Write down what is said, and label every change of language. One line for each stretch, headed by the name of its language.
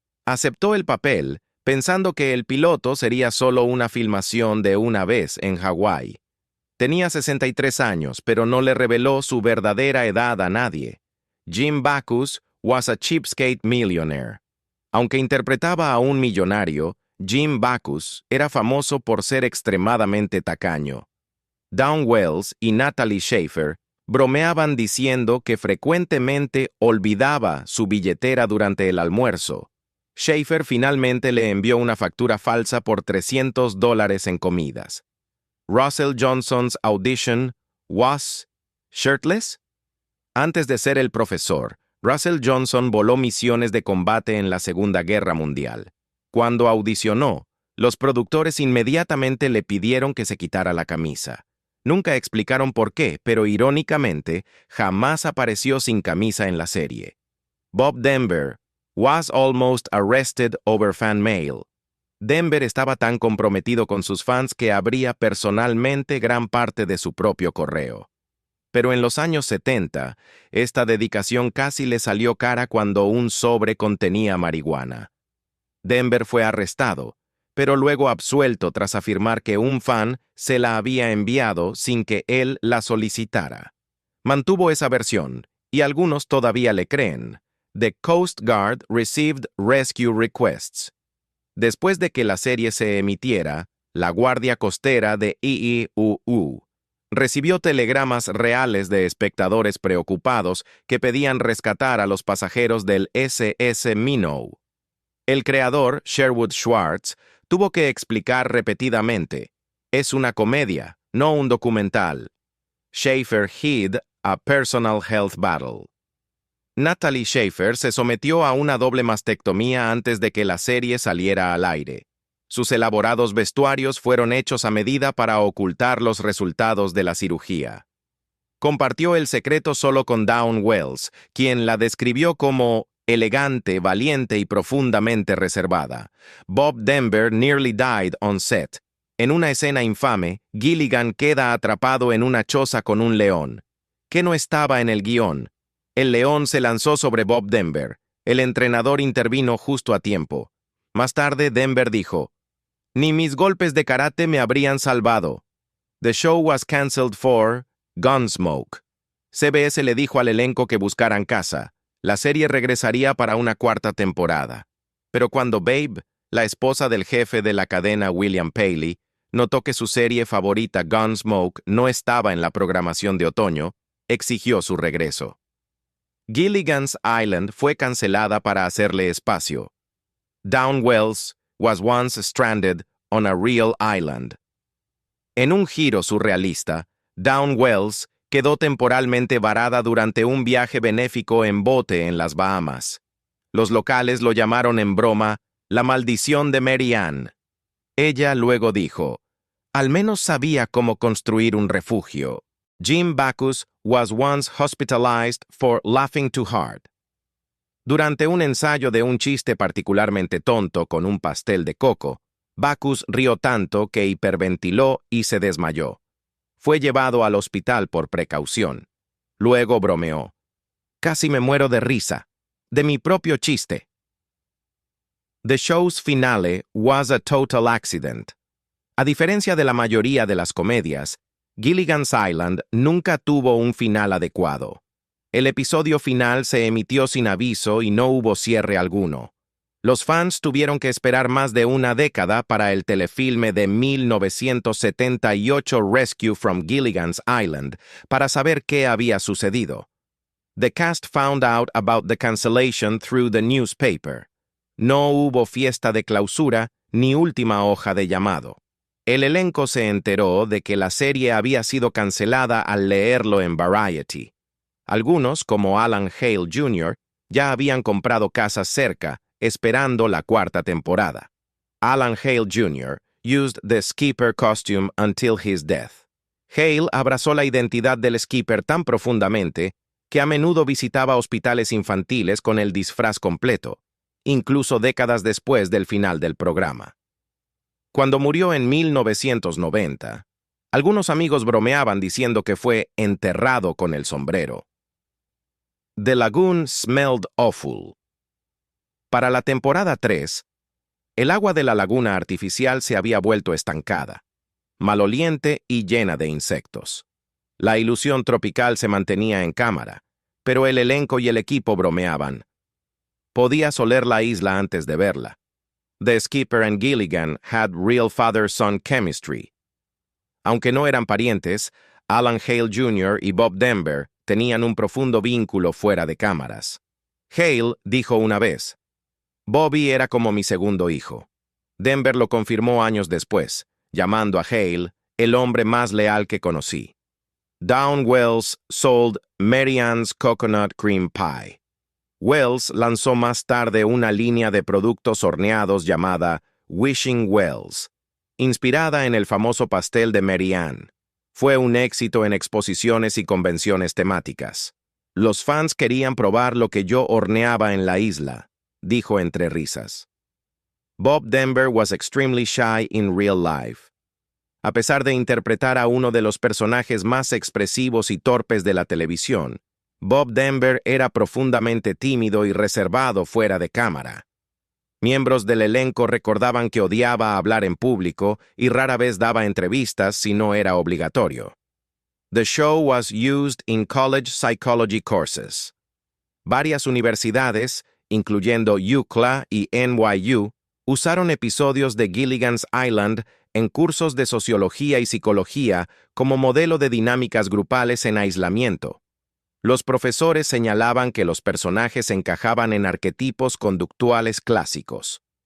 Spanish: Aceptó el papel pensando que el piloto sería solo una filmación de una vez en Hawái. Tenía 63 años, pero no le reveló su verdadera edad a nadie.
English: Jim Backus was a cheapskate millionaire.
Spanish: Aunque interpretaba a un millonario, Jim Backus era famoso por ser extremadamente tacaño. Dawn Wells y Natalie Schafer bromeaban diciendo que frecuentemente olvidaba su billetera durante el almuerzo. Schafer finalmente le envió una factura falsa por $300 en comidas.
English: Russell Johnson's audition was shirtless.
Spanish: Antes de ser el profesor, Russell Johnson voló misiones de combate en la Segunda Guerra Mundial. Cuando audicionó, los productores inmediatamente le pidieron que se quitara la camisa. Nunca explicaron por qué, pero irónicamente, jamás apareció sin camisa en la serie.
English: Bob Denver was almost arrested over fan mail.
Spanish: Denver estaba tan comprometido con sus fans que abría personalmente gran parte de su propio correo. Pero en los años 70, esta dedicación casi le salió cara cuando un sobre contenía marihuana. Denver fue arrestado, pero luego absuelto tras afirmar que un fan se la había enviado sin que él la solicitara. Mantuvo esa versión, y algunos todavía le creen.
English: The Coast Guard received rescue requests.
Spanish: Después de que la serie se emitiera, la Guardia Costera de IIUU recibió telegramas reales de espectadores preocupados que pedían rescatar a los pasajeros del SS Minnow. El creador, Sherwood Schwartz, tuvo que explicar repetidamente: es una comedia, no un documental.
English: Schafer hid a personal health battle.
Spanish: Natalie Schafer se sometió a una doble mastectomía antes de que la serie saliera al aire. Sus elaborados vestuarios fueron hechos a medida para ocultar los resultados de la cirugía. Compartió el secreto solo con Dawn Wells, quien la describió como elegante, valiente y profundamente reservada.
English: Bob Denver nearly died on set.
Spanish: En una escena infame, Gilligan queda atrapado en una choza con un león, que no estaba en el guión. El león se lanzó sobre Bob Denver. El entrenador intervino justo a tiempo. Más tarde, Denver dijo, «Ni mis golpes de karate me habrían salvado.
English: The show was cancelled for Gunsmoke».
Spanish: CBS le dijo al elenco que buscaran casa. La serie regresaría para una cuarta temporada. Pero cuando Babe, la esposa del jefe de la cadena William Paley, notó que su serie favorita Gunsmoke no estaba en la programación de otoño, exigió su regreso. Gilligan's Island fue cancelada para hacerle espacio.
English: Dawn Wells was once stranded on a real island.
Spanish: En un giro surrealista, Dawn Wells quedó temporalmente varada durante un viaje benéfico en bote en las Bahamas. Los locales lo llamaron en broma la maldición de Mary Ann. Ella luego dijo, «Al menos sabía cómo construir un refugio».
English: Jim Backus was once hospitalized for laughing too hard.
Spanish: Durante un ensayo de un chiste particularmente tonto con un pastel de coco, Backus rió tanto que hiperventiló y se desmayó. Fue llevado al hospital por precaución. Luego bromeó. «Casi me muero de risa. De mi propio chiste».
English: The show's finale was a total accident.
Spanish: A diferencia de la mayoría de las comedias, Gilligan's Island nunca tuvo un final adecuado. El episodio final se emitió sin aviso y no hubo cierre alguno. Los fans tuvieron que esperar más de una década para el telefilme de 1978 Rescue from Gilligan's Island para saber qué había sucedido.
English: The cast found out about the cancellation through the newspaper.
Spanish: No hubo fiesta de clausura ni última hoja de llamado. El elenco se enteró de que la serie había sido cancelada al leerlo en Variety. Algunos, como Alan Hale Jr., ya habían comprado casas cerca, esperando la cuarta temporada.
English: Alan Hale Jr. used the skipper costume until his death.
Spanish: Hale abrazó la identidad del skipper tan profundamente que a menudo visitaba hospitales infantiles con el disfraz completo, incluso décadas después del final del programa. Cuando murió en 1990, algunos amigos bromeaban diciendo que fue enterrado con el sombrero.
English: The lagoon smelled awful.
Spanish: Para la temporada 3, el agua de la laguna artificial se había vuelto estancada, maloliente y llena de insectos. La ilusión tropical se mantenía en cámara, pero el elenco y el equipo bromeaban. Podías oler la isla antes de verla.
English: The skipper and Gilligan had real father-son chemistry.
Spanish: Aunque no eran parientes, Alan Hale Jr. y Bob Denver tenían un profundo vínculo fuera de cámaras. Hale dijo una vez, «Bobby era como mi segundo hijo». Denver lo confirmó años después, llamando a Hale el hombre más leal que conocí.
English: Dawn Wells sold Mary Ann's Coconut Cream Pie.
Spanish: Wells lanzó más tarde una línea de productos horneados llamada Wishing Wells, inspirada en el famoso pastel de Mary Ann. Fue un éxito en exposiciones y convenciones temáticas. «Los fans querían probar lo que yo horneaba en la isla», dijo entre risas.
English: Bob Denver was extremely shy in real life.
Spanish: A pesar de interpretar a uno de los personajes más expresivos y torpes de la televisión, Bob Denver era profundamente tímido y reservado fuera de cámara. Miembros del elenco recordaban que odiaba hablar en público y rara vez daba entrevistas si no era obligatorio.
English: The show was used in college psychology courses.
Spanish: Varias universidades, incluyendo UCLA y NYU, usaron episodios de Gilligan's Island en cursos de sociología y psicología como modelo de dinámicas grupales en aislamiento. Los profesores señalaban que los personajes encajaban en arquetipos conductuales clásicos.